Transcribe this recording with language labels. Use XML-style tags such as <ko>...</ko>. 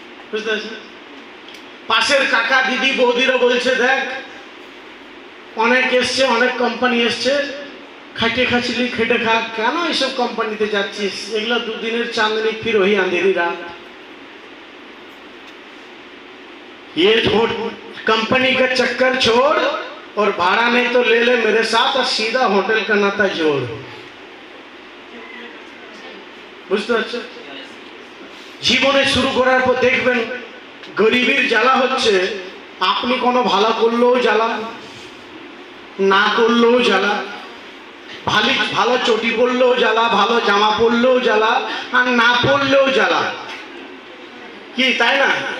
<bn>বুঝতে পারছি। পাশের কাকা দিদি বৌদিরা বলছে দেখ অনেক এসছে, অনেক কোম্পানি এসছে, খাইটে খাচ্ছিলি খেটে খা, কেন এইসব কোম্পানিতে যাচ্ছিস, এগুলো দুদিনের চাঁদনি ফির ওই আঁধেরি রাত।</bn> <hi>ये कंपनी का चक्कर छोड़ और भाड़ा नहीं तो ले ले मेरे साथ और सीधा होटल का नाता जोड़।</hi> <bn>বুঝতে পারছো? জীবনে শুরু করার পর দেখবেন গরিবের জ্বালা হচ্ছে আপনি কোনো ভালো করলেও জ্বালা, না করলেও জ্বালা, ভালো চটি পরলেও জ্বালা, ভালো জামা পরলেও জ্বালা, আর না পরলেও জ্বালা। কি তাই না?</bn>